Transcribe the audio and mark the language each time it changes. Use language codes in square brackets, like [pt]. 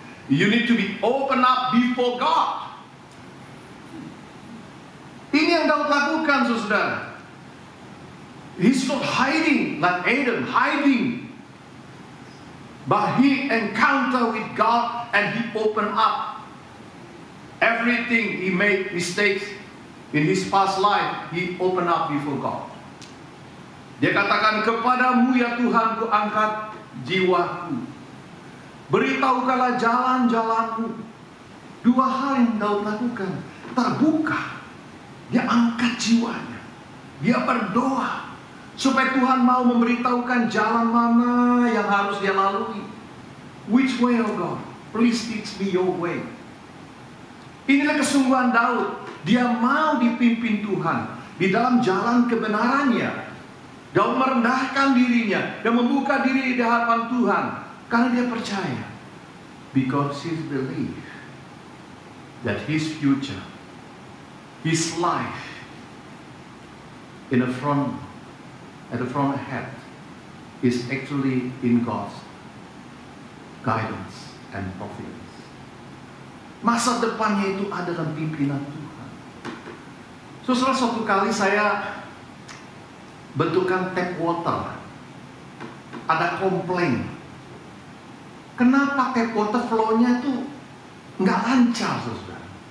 [en] You need to be open up before God. [id] Ini yang Daud lakukan, saudara. [en] He's not hiding like Adam, but he encounter with God and he open up everything. He made mistakes in his past life. He open up before God. [id] Dia katakan, kepadamu ya Tuhan ku angkat jiwaku, beritahukanlah jalan-jalanmu. Dua hal yang Daud lakukan. Terbuka, dia angkat jiwanya, dia berdoa supaya Tuhan mau memberitahukan jalan mana yang harus dia lalui. [en] Which way, oh God? Please teach me your way. [id] Inilah kesungguhan Daud. Dia mau dipimpin Tuhan di dalam jalan kebenarannya. Daud merendahkan dirinya dan membuka diri di hadapan Tuhan karena dia percaya. [en] Because he believes that his future, his life at the front ahead is actually in God's guidance and providence. [id] Masa depannya itu ada dalam pimpinan Tuhan. Saudara, suatu kali saya bentukkan tap water, ada komplain. Kenapa tap water flow-nya itu nggak lancar, saudara?